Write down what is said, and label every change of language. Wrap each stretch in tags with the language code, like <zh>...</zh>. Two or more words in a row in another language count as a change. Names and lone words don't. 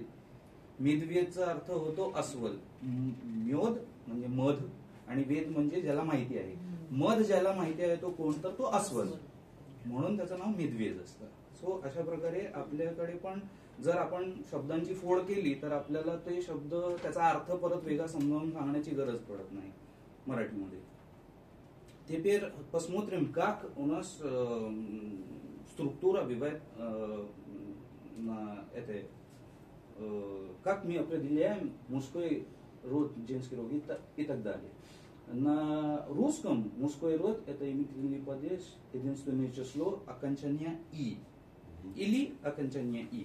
<mr>मिदवेदचा अर्थ होतो अस्वल. म्योद म्हणजे मध आणि वेद म्हणजे ज्याला माहिती आहे. मध ज्याला माहिती आहे तो कोण, तर तो अस्वल, म्हणून त्याचं नाव मिदवेद असतं. सो अशा प्रकारे आपल्याकडे पण जर आपण शब्दांची फोड केली तर आपल्याला ते शब्द त्याचा अर्थ परत वेगळा समजावून सांगण्याची गरज पडत नाही मराठीमध्ये.</mr> <ru>Теперь посмотрим, как у нас структура бывает на этой, как мы определяем мужской род, женский род и так далее. На русском мужской род это именительный падеж, единственное число, окончание «и» или окончание «и».</ru>